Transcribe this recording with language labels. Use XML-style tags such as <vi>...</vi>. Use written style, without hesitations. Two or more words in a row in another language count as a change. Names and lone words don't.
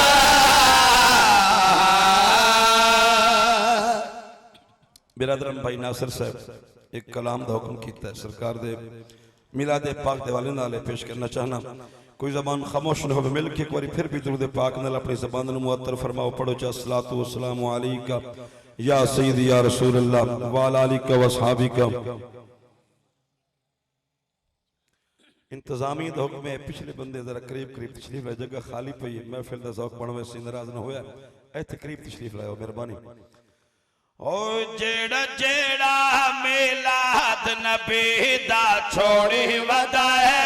<pa>ਬਿਰਾਦਰਮ ਭਾਈ ਨਾਸਿਰ ਸਾਹਬ ਇਕ ਕਲਾਮ ਦਾ ਹੁਕਮ ਕੀਤਾ ਹੈ ਸਰਕਾਰ ਦੇ ਮਿਲਾਦ ਪਾਕ ਦੇ ਹਵਾਲੇ ਨਾਲ ਪੇਸ਼ ਕਰਨਾ ਚਾਹਨਾ। ਕੋਈ ਜ਼ਬਾਨ ਖ਼ਾਮੋਸ਼ ਨਾ ਹੋ ਮਿਲ ਕੇ ਇਕ ਬਾਰ ਫਿਰ ਭੀ ਦਰੂਦ ਪਾਕ ਨਾਲ ਆਪਣੀ ਜ਼ਬਾਨ ਨੂੰ ਮੁਅੱਤਰ ਫ਼ਰਮਾਓ। ਪੜ੍ਹੋ ਚਾ</pa> <ar>صلاة و سلام عليك يا سيدي يا رسول الله و على آلك و أصحابك.</ar> <pa>ਇੰਤਜ਼ਾਮੀ ਦਾ ਹੁਕਮ ਹੈ ਪਿਛਲੇ ਬੰਦੇ ਜ਼ਰਾ ਕਰੀਬ ਕਰੀਬ ਤਸ਼ਰੀਫ਼ ਲਾਏ। ਜਗ੍ਹਾ ਖ਼ਾਲੀ ਪਈ ਹੈ ਮਹਿਫ਼ਲ ਦਾ ਜ਼ੌਕ ਬਣਵੇ ਸੇ ਨਾਰਾਜ਼ ਨਾ ਹੋਇਆ ਇੱਥੇ ਕਰੀਬ ਤਸ਼ਰੀਫ਼ ਲਾਓ ਮਿਹਰਬਾਨੀ। ਓ ਜਿਹੜਾ ਜਿਹੜਾ ਮਿਲਾਦ ਨਬੀ ਦਾ ਛੋੜੀ ਵਧਾਏ।</pa>